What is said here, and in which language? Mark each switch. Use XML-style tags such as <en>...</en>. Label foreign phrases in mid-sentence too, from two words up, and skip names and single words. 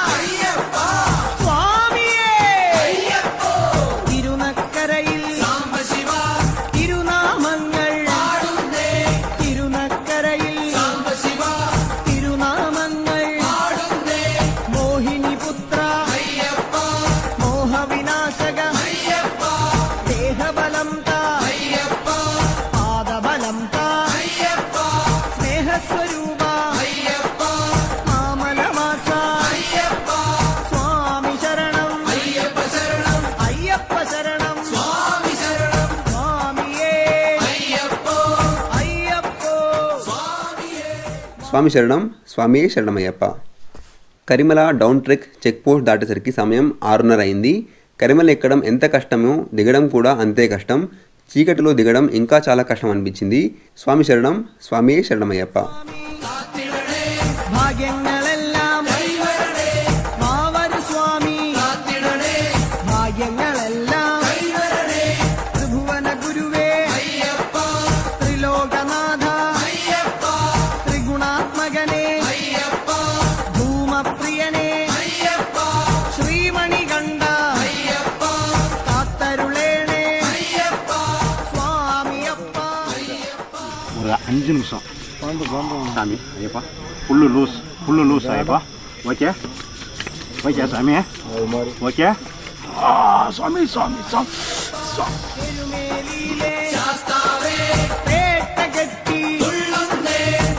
<ml>സ്വാമിയേ തിരുനക്കരയിൽ തിരുനാമങ്ങൾ തിരുനക്കരയിൽ തിരുനാമങ്ങൾ മോഹിനിപുത്ര മോഹവിനാശക ദേഹബലം താ പാദബലം താ സ്നേഹസ്വരൂപ മാമലവാസ സ്വാമി ശരണം അയ്യപ്പ ശരണം സ്വാമിയേ అయ్యప్పో</ml> <te>స్వామి శరణం. స్వామియే శరణమయ్యప్ప. కరిమల డౌన్ ట్రెక్ చెక్ పోస్ట్ దాటేసరికి సమయం 6:30 అయింది. కరిమల ఎక్కడం ఎంత కష్టమో దిగడం కూడా అంతే కష్టం. చీకటిలో దిగడం ఇంకా చాలా కష్టం అనిపించింది. స్వామి శరణం. స్వామియే శరణమయ్యప్ప.</te> <ml>ഭാഗ്യങ്ങളെല്ലാം മാവരു സ്വാമി ഭാഗ്യങ്ങളെല്ലാം ത്രിഭുവന ഗുരുവേ ത്രിലോകനാഥ ത്രിഗുണാത്മകനെ ധൂമപ്രിയനെ ശ്രീമണികണ്ഠ കാത്തരുളേണേ സ്വാമിയപ്പ</ml> <ta>ஒரு 5 நிமிஷம் சாமி ஐயப்பா</ta> <en>full loose</en> <ta>ஐயப்பா ஓகே சாமி ஓகே స్వామి</ta> <ml>എരുമേലിയിലെ ശാസ്താവേ പേട്ടകെട്ടി തുള്ളുന്നേ</ml>